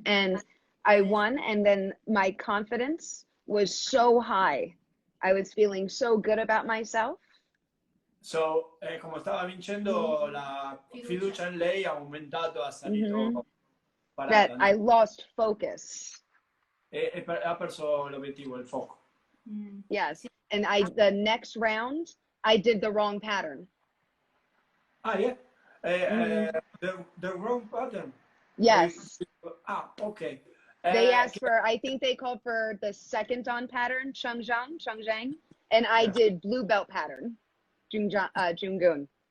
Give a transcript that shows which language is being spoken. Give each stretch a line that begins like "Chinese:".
English: And I won, and then my confidence was so high. I was feeling so good about myself.
Italian: So, come stava vincendo, la fiducia in lei ha aumentato, ha salito.
English: That I lost focus.
Italian: Ha perso l'obiettivo, il foco.
English: Yes, and the next round, I did the wrong pattern. Ah, yeah? The wrong pattern? Yes. Ah, okay. They asked for, I think they called for the second on pattern, Changzhang, and I did blue belt pattern, Jungun.